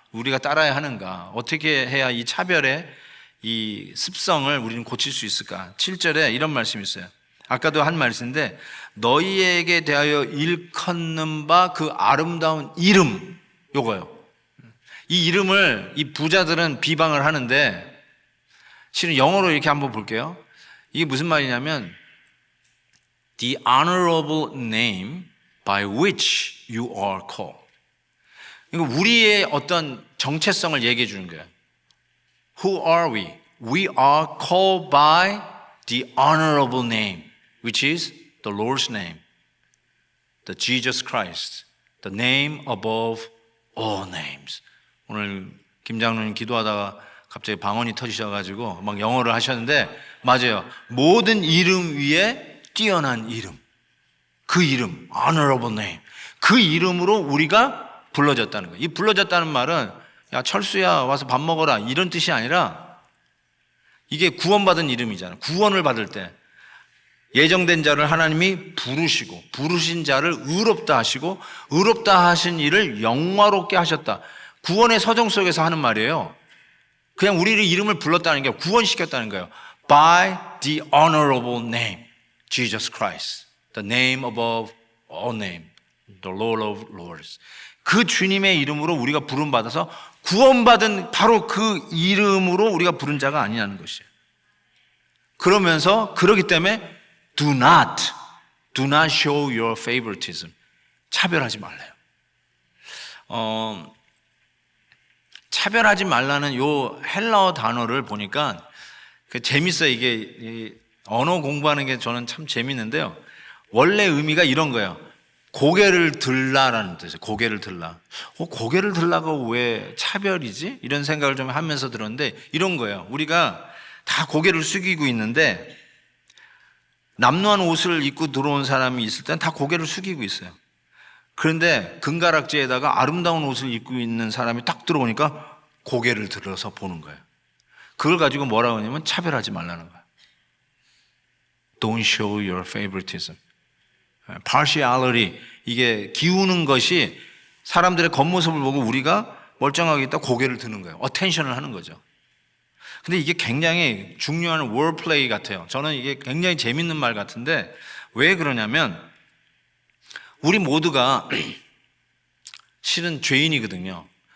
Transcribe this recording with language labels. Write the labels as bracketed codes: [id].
[ko] 우리가 따라야 하는가? 어떻게 해야 이 차별의 이 습성을 우리는 고칠 수 있을까? 7절에 이런 말씀이 있어요. 아까도 한 말씀인데 너희에게 대하여 일컫는 바 그 아름다운 이름, 요거요. 이 이름을 이 부자들은 비방을 하는데 실은 영어로 이렇게 한번 볼게요. 이게 무슨 말이냐면 [en] The honorable name by which you are called. 그러니까 우리의 어떤 정체성을 얘기해 주는 거예요. Who are we? We are called by the honorable name, which is the Lord's name, the Jesus Christ, the name above all names. [ko] 오늘 김 장로님 기도하다가 갑자기 방언이 터지셔가지고 막 영어를 하셨는데, 맞아요. 모든 이름 위에 뛰어난 이름, 그 이름, honorable name, 그 이름으로 우리가 불러졌다는 거예요. 이 불러졌다는 말은 야 철수야 와서 밥 먹어라 이런 뜻이 아니라, 이게 구원받은 이름이잖아요. 구원을 받을 때 예정된 자를 하나님이 부르시고, 부르신 자를 의롭다 하시고, 의롭다 하신 이를 영화롭게 하셨다. 구원의 서정 속에서 하는 말이에요. 그냥 우리를 이름을 불렀다는 게 구원시켰다는 거예요. [en] By the honorable name, Jesus Christ, the name above all name, the Lord of Lords. [ko] 그 주님의 이름으로 우리가 부름받아서 구원받은 바로 그 이름으로 우리가 부른 자가 아니냐는 것이에요. 그러면서 그러기 때문에 [en] do not show your favoritism. [ko] 차별하지 말래요. 차별하지 말라는 요 헬라어 단어를 보니까 재밌어요. 이게 언어 공부하는 게 저는 참 재밌는데요. 원래 의미가 이런 거예요. 고개를 들라라는 뜻이에요. 고개를 들라. 고개를 들라가 왜 차별이지? 이런 생각을 좀 하면서 들었는데 이런 거예요. 우리가 다 고개를 숙이고 있는데 남루한 옷을 입고 들어온 사람이 있을 때는 다 고개를 숙이고 있어요. 그런데 금가락지에다가 아름다운 옷을 입고 있는 사람이 딱 들어오니까 고개를 들어서 보는 거예요. 그걸 가지고 뭐라고 하냐면 차별하지 말라는 거예요. [en] Don't show your favoritism. [ko] partiality, 이게 기우는 것이 사람들의 겉모습을 보고 우리가 멀쩡하게 있다 고개를 드는 거예요. 어텐션을 하는 거죠. 근데 이게 굉장히 중요한 wordplay 같아요. 저는 이게 굉장히 재밌는 말 같은데 왜 그러냐면 우리 모두가 실은 죄인이거든요.